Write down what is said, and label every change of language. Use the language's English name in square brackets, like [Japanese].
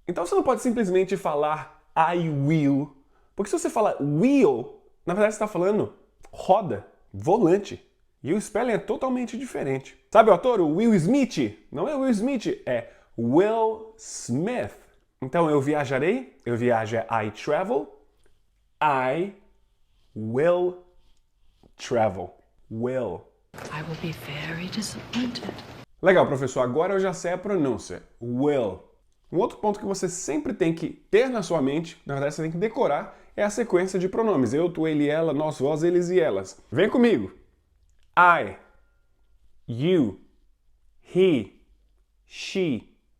[Portuguese] Então você não pode simplesmente falar [English] I will, [Portuguese] porque se você fala will, na verdade você está falando roda, volante. E o spelling é totalmente diferente. Sabe o ator, o Will Smith? Não é Will Smith, é Will Smith. Então eu viajarei, eu viajo é [English] I travel, I will travel. Will. I will be very disappointed. [Portuguese] Legal, professor, agora eu já sei a pronúncia. Will. Um outro ponto que você sempre tem que ter na sua mente, na verdade você tem que decorar, é a sequência de pronomes. Eu, tu, ele, ela, nós, vós, eles e elas. Vem comigo. [English] I, you, he, she.